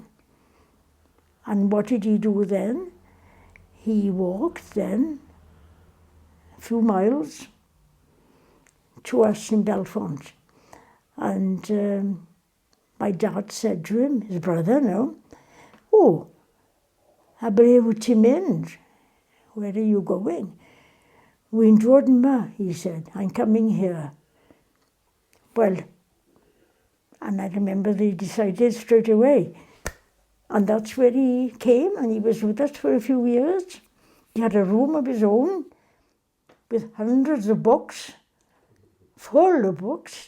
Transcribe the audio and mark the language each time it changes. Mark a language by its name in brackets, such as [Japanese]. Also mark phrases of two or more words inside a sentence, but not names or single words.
[English] And what did he do then? He walked then a few miles to us in Belfont. And my dad said to him, his brother now, [Welsh] "Oh, a ble wyt ti'n mynd? [English] Where are you going?" [Welsh] "Wy'n dod yma," [English] he said, "I'm coming here." Well, and I remember they decided straight away. And that's where he came, and he was with us for a few years. He had a room of his own with hundreds of books, full of books.